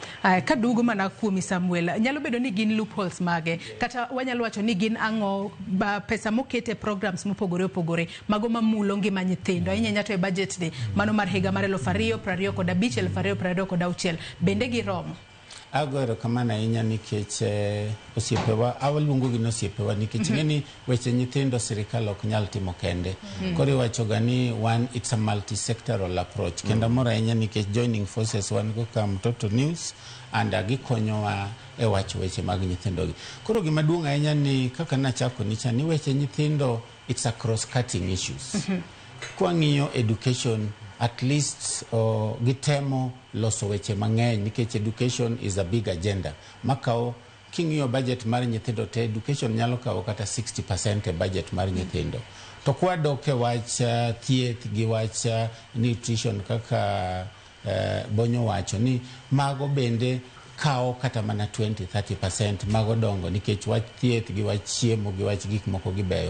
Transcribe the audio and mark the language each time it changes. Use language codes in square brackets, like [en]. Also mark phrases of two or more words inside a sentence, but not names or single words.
[luo] Kadugo mana kuomi Samuel, nyalo bedo ni gin loopholes mage, kata wanyalo wacho ni gin ang'o pesa mokete programs mopogore opogore, mago mamulo ngima nyithindo, ahinya to e budget ni, mano mar higa mar 2025, 2026, bende giromo? Agora kamana inya nikech osiepewa awalungo gi osiepewa nikech ngeni weche nyithindo sirikal ok nyal timo kende. Koro wacho gani [en] it's a multi-sectoral approach. [luo] Kenda mora inya nikech [en] joining forces [luo] wan go kam Toto News and gikonyowa e wacho weche mag nyithindo gi. Koro gima duong' ahinya ni kaka nachako nicha ni weche nyithindo [en] it's a cross-cutting issues. [luo] Kwa ng'iyo education at least gitemo loso weche mang'eny nikech [en] education is a big agenda. [luo] Makao king'iyo budget mar nyithindo te education nyalo kawo kata 60% e budget mar nyithindo. To kwa doke wach thieth gi wach nutrition kaka bonyo wacho ni mago bende kao kata mana 20-30% mago dongo nikech wach thieth gi wach chiemo gi wach gik moko gibeyo.